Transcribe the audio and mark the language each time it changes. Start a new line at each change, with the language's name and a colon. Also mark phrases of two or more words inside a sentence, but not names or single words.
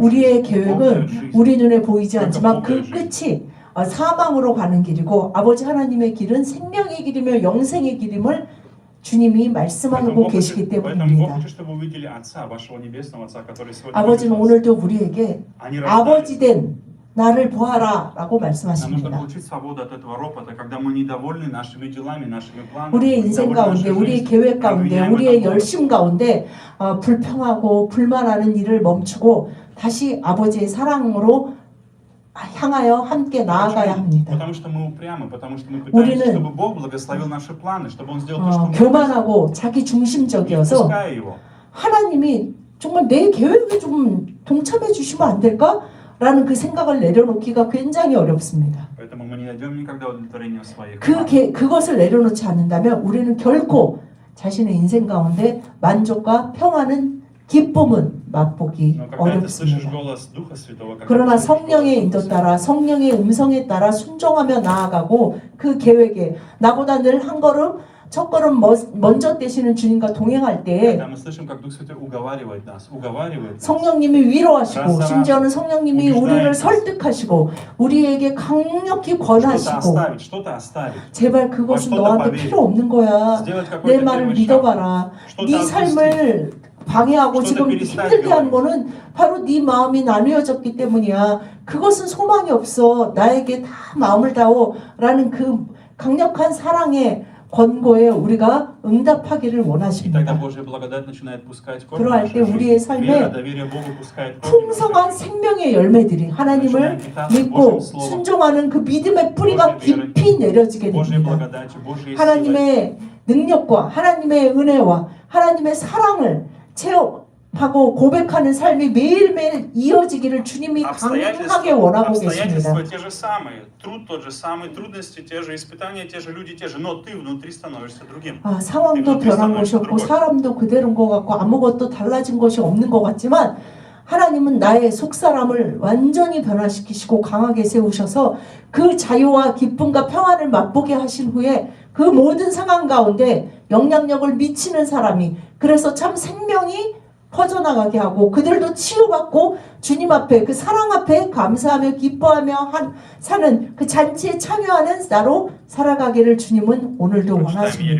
Korean: 우리의
Russian: жизнь. Бог дает
Korean: 계획은
Russian: жизнь.
Korean: 우리 눈에 보이지 않지만 그 그러니까 끝이 사망으로 가는 길이고 아버지 하나님의 길은 생명의 길이며 영생의 길임을 주님이 말씀하고 계시기
Russian: Поэтому Бог
Korean: 때문입니다.
Russian: хочет, чтобы вы увидели Отца, вашего Небесного Отца, который сегодня
Korean: 아버지는
Russian: любит вас.
Korean: 오늘도 우리에게
Russian: Они
Korean: 아버지
Russian: рождались.
Korean: 된 나를 보아라 라고
Russian: Нам нужно
Korean: 말씀하십니다.
Russian: получить свободу от этого ропота, когда мы недовольны нашими делами, нашими планами.
Korean: 우리의 인생
Russian: недовольны
Korean: 가운데,
Russian: нашей
Korean: 우리의
Russian: жизнью.
Korean: 계획 가운데,
Russian: Обвиняем
Korean: 우리의
Russian: это Бога.
Korean: 열심 가운데 불평하고 불만하는 일을 멈추고 다시 아버지의 사랑으로 향하여 함께 나아가야 합니다.
Russian: Потому что мы упрямы, потому что мы
Korean: 우리는
Russian: пытаемся, чтобы Бог благословил наши планы, чтобы Он сделал то, что мы хотим.
Korean: 교만하고 자기
Russian: Не
Korean: 중심적이어서
Russian: впуская Его.
Korean: 하나님이 정말 내 계획에 좀 동참해 주시면 안 될까? 라는 그 생각을 내려놓기가 굉장히 어렵습니다.
Russian: Поэтому мы не найдем никогда удовлетворения в своих планах.
Korean: 그것을 내려놓지 않는다면 우리는 결코 자신의 인생 가운데 만족과 평안은 기쁨은 맛보기
Russian: Но когда ты слышишь
Korean: 어렵습니다.
Russian: голос Духа Святого, когда
Korean: 그러나
Russian: ты слышишь
Korean: 성령의
Russian: голос
Korean: 인도
Russian: Духа
Korean: 따라 성령의 음성에 따라 순종하며 나아가고 그 계획에 나보다 늘 한 걸음 첫 걸음 먼저 떼시는 주님과 동행할 때에
Russian: Когда мы слышим, как Дух Святой уговаривает нас,
Korean: 성령님이 위로하시고 심지어는 성령님이 우리를 설득하시고 우리에게 강력히
Russian: что-то
Korean: 권하시고
Russian: оставить, что-то оставить,
Korean: 제발 그것은 너한테 필요 없는 거야.
Russian: сделать
Korean: 내
Russian: какой-то
Korean: 말을
Russian: первый шаг,
Korean: 믿어봐라.
Russian: что-то
Korean: 네
Russian: отпустить.
Korean: 삶을 방해하고
Russian: что-то
Korean: 지금
Russian: перестать
Korean: 힘들게 한
Russian: говорить.
Korean: 거는 바로 네 마음이 나뉘어졌기 때문이야. 그것은 소망이 없어. 나에게 다 마음을 다오. 라는 그 강력한 사랑의 권고에 우리가 응답하기를
Russian: И тогда
Korean: 원하십니다.
Russian: Божья благодать начинает пускать корни в
Korean: 그러할
Russian: нашей
Korean: 때 우리의
Russian: жизни.
Korean: 삶에
Russian: Вера, доверие Богу пускает корни в нашей
Korean: 풍성한
Russian: жизни.
Korean: 생명의 열매들이 하나님을 믿고 순종하는 그 믿음의 뿌리가 깊이 내려지게
Russian: Божьей
Korean: 됩니다.
Russian: благодатью, Божьей силой.
Korean: 하나님의 능력과 하나님의 은혜와 하나님의 사랑을 하고 고백하는 삶이 매일매일 이어지기를 주님이 강하게 원하고 계십니다.
Russian: Обстоятельства те же самые, труд тот же самый, трудности те же, испытания те же, люди те же, но ты внутри становишься другим.
Korean: 상황도 변한 것이 없고 사람도 그대로인 것 같고 아무것도 달라진 것이 없는 것 같지만 하나님은 나의 속사람을 완전히 변화시키시고 강하게 세우셔서 그 자유와 기쁨과 평안을 맛보게 하신 후에 그 모든 상황 가운데 영향력을 미치는 사람이 그래서 참 생명이 퍼져나가게 하고 그들도 치유받고 주님 앞에 그 사랑 앞에 감사하며 기뻐하며 사는 그 잔치에 참여하는 나로 살아가기를 주님은 오늘도 원하십니다.